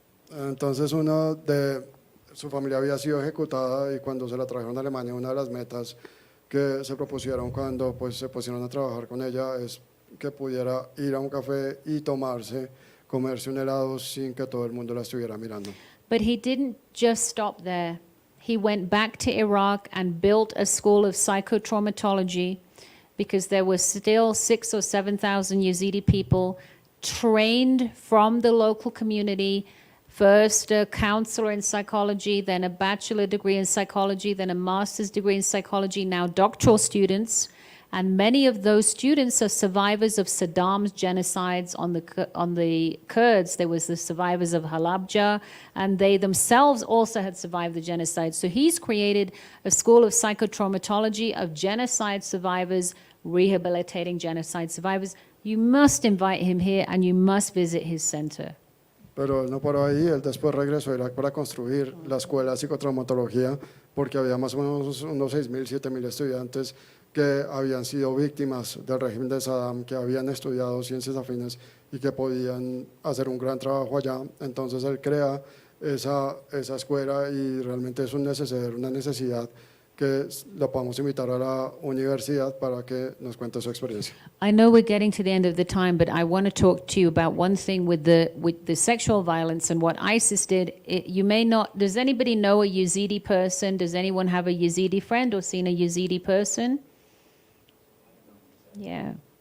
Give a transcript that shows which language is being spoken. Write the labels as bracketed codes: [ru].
[es] Entonces uno de su familia había sido ejecutada, y cuando se la trajeron a Alemania, una de las metas que se propusieron cuando pues se pusieron a trabajar con ella es que pudiera ir a un café y comerse un helado sin que todo el mundo la estuviera mirando. [en] But he didn't just stop there. He went back to Iraq and built a school of psychotraumatology, because there were still 6,000 or 7,000 Yazidi people trained from the local community. First a counselor in psychology, then a bachelor degree in psychology, then a master's degree in psychology, now doctoral students. And many of those students are survivors of Saddam's genocides on the Kurds. There was the survivors of Halabja, and they themselves also had survived the genocide. So he's created a school of psychotraumatology of genocide survivors, rehabilitating genocide survivors. You must invite him here, and you must visit his center. [es] Pero él no paró ahí, él después regresó a Irak para construir la escuela de psicotraumatología, porque había más o menos unos 6,000, 7,000 estudiantes que habían sido víctimas del régimen de Saddam, que habían estudiado ciencias afines y que podían hacer un gran trabajo allá. Entonces él crea esa escuela, y realmente es una necesidad que lo podamos invitar a la universidad para que nos cuente su experiencia. [en] I know we're getting to the end of the time, but I want to talk to you about one thing with the sexual violence and what ISIS did. You may not, does anybody know a Yazidi person? Does anyone have a Yazidi friend or seen a Yazidi person? Yeah.